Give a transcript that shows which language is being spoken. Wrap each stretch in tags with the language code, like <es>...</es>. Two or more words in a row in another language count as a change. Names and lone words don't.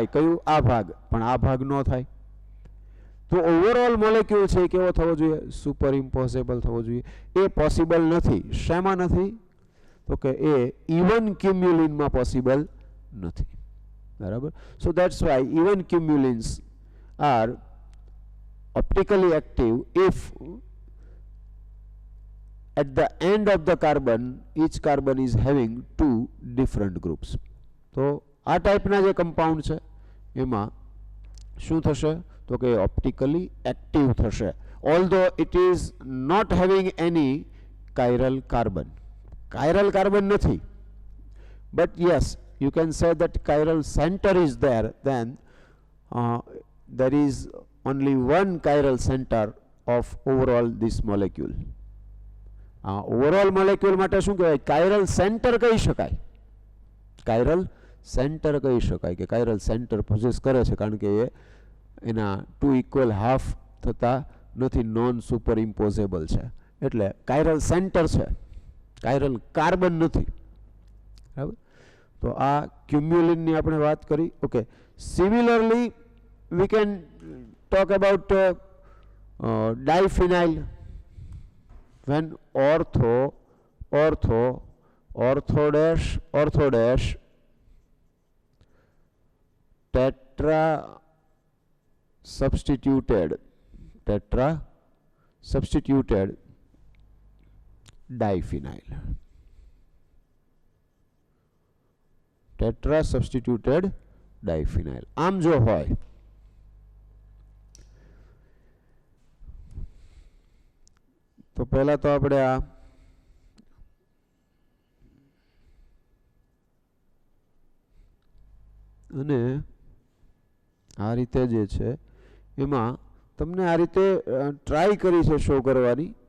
<gu>કયું? આ ભાગ. પણ આ ભાગ ન થાય. તો ઓવરઓલ મોલેક્યુલ છે એ કેવો થવો જોઈએ?</gu> <en>super imposable</en> <gu>થવો જોઈએ. એ પોસિબલ નથી. શેમાં નથી? તો કે એ ઇવન ક્યુમ્યુલિનમાં પોસિબલ નથી, બરાબર.</gu> <en>so that's why even cumulenes are optically active if at the end of the carbon each carbon is having two different groups.</en> <gu>તો આ ટાઈપના જે કમ્પાઉન્ડ છે એમાં શું થશે? તો કે</gu> <en>optically active</en> <gu>થશે,</gu> <en>although it is not having any chiral carbon. Chiral carbon નથી, but yes, you can say that chiral center is there. Then there is only one chiral center of overall this molecule. Overall molecule</en> <gu>માટે શું કહેવાય?</gu> <en>chiral center</en> <gu>કહી શકાય.</gu> <en>chiral center</en> <gu>કહી શકાય કે</gu> <en>chiral center</en> <gu>પોઝેસ કરે છે, કારણ કે એ એના</gu> <en>two equal half</en> <gu>થતા નથી,</gu> <en>non super imposable</en> <gu>છે, એટલે</gu> <en>chiral center</en> <gu>છે,</gu> <en>chiral carbon</en> <gu>નથી, બરાબર. તો આ ક્યુમ્યુલિનની આપણે વાત કરી.</gu> <en>okay, similarly we can talk about diphenyl. When ortho dash tetra substituted diphenyl. Tetra substituted diphenyl.</en> <gu>આમ જો હોય તો પહેલા તો આપણે અને આ રીતે જે છે એમાં તમને આ રીતે ટ્રાય કરી છે શો કરવાની,</gu>